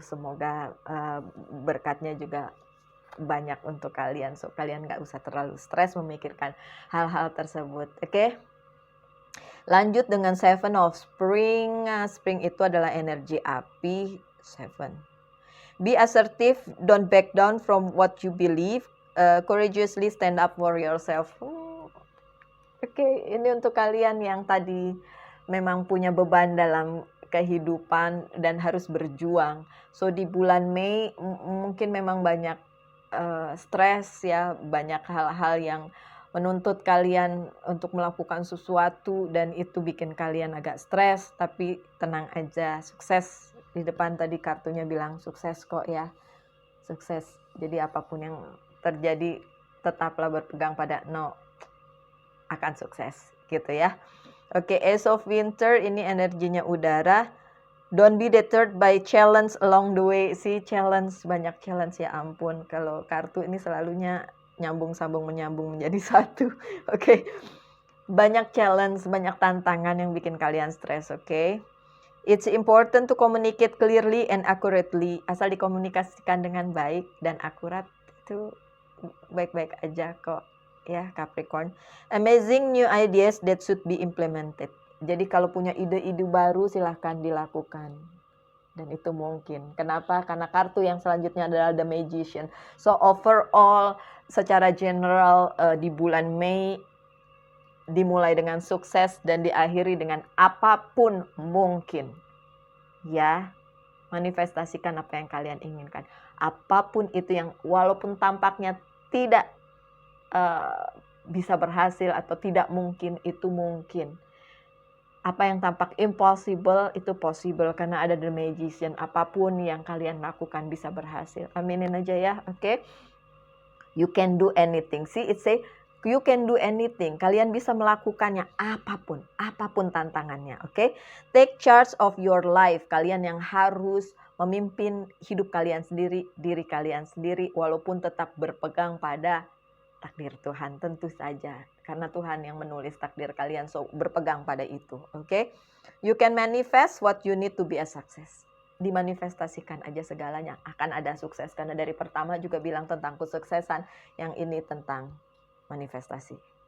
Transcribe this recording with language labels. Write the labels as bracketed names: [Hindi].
[Indonesian] Semoga berkatnya juga banyak untuk kalian, so kalian nggak usah terlalu stres memikirkan hal-hal tersebut, oke. Lanjut dengan Seven of Spring. Spring itu adalah energi api. Seven. [English] Be assertive, don't back down from what you believe. Courageously stand up for yourself. [Indonesian] Oke, ini untuk kalian yang tadi memang punya beban dalam kehidupan dan harus berjuang. So di bulan Mei mungkin memang banyak stres ya, banyak hal-hal yang menuntut kalian untuk melakukan sesuatu dan itu bikin kalian agak stres, tapi tenang aja, sukses. Di depan tadi kartunya bilang sukses kok ya, sukses. Jadi apapun yang terjadi tetaplah berpegang pada akan sukses gitu ya. Oke, Ace of Winter ini energinya udara. [English] Don't be deterred by challenge along the way. [Indonesian] Si challenge, banyak challenge ya ampun. Kalau kartu ini selalunya nyambung sambung menyambung menjadi satu. Oke. Banyak challenge, banyak tantangan yang bikin kalian stres, oke? [English] It's important to communicate clearly and accurately. [Indonesian] Asal dikomunikasikan dengan baik dan akurat itu baik-baik aja kok ya Capricorn. [English] Amazing new ideas that should be implemented. [Indonesian] Jadi kalau punya ide-ide baru silahkan dilakukan. Dan itu mungkin. Kenapa? Karena kartu yang selanjutnya adalah The Magician. So overall secara general di bulan Mei dimulai dengan sukses dan diakhiri dengan apapun mungkin. Ya, manifestasikan apa yang kalian inginkan. Apapun itu yang walaupun tampaknya tidak bisa berhasil atau tidak mungkin, itu mungkin. Apa yang tampak impossible itu possible karena ada The Magician. Apapun yang kalian lakukan bisa berhasil. Aminin aja ya, oke? [English] You can do anything. See, it say you can do anything. [Indonesian] Kalian bisa melakukannya apapun, apapun tantangannya, oke? [English] Take charge of your life. [Indonesian] Kalian yang harus memimpin hidup kalian sendiri, diri kalian sendiri, walaupun tetap berpegang pada takdir Tuhan, tentu saja. Karena Tuhan yang menulis takdir kalian, so berpegang pada itu, oke? [English] You can manifest what you need to be a success. [Indonesian] Dimanifestasikan aja segalanya, akan ada sukses. Karena dari pertama juga bilang tentang kesuksesan, yang ini tentang manifestasi.